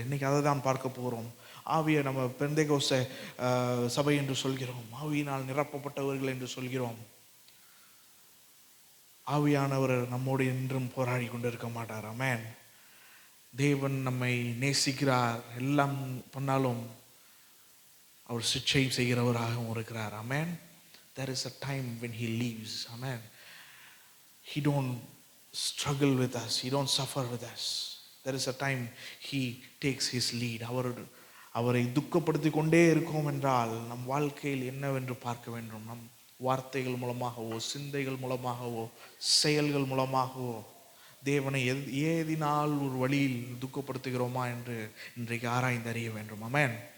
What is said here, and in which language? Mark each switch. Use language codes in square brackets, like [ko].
[ta] இன்றைக்கி அதை தான் பார்க்க போகிறோம். ஆவியை நம்ம பெந்தேகோஸ்தே சபை என்று சொல்கிறோம், ஆவியினால் நிரப்பப்பட்டவர்கள் என்று சொல்கிறோம். ஆவியானவர் நம்மோடு என்றும் போராடி கொண்டு இருக்க மாட்டார். ஆமென். தேவன் நம்மை நேசிக்கிறார், எல்லாம் பண்ணாலும் அவர் சிக்ஷை செய்கிறவராகவும் இருக்கிறார். ஆமென். [en] There is a time when he leaves. Amen. He don't struggle with us, he don't suffer with us. There is a time he takes his lead. [ta] அவரை துக்கப்படுத்தி கொண்டே இருக்கோம் என்றால் நம் வாழ்க்கையில் என்னவென்று பார்க்க வேண்டும். நம் வார்த்தைகள் மூலமாகவோ, சிந்தைகள் மூலமாகவோ, செயல்கள் மூலமாகவோ தேவனை ஏதினால் ஒரு வழியில் துக்கப்படுத்துகிறோமா என்று இன்றைக்கு ஆராய்ந்து அறிய வேண்டும். ஆமென்.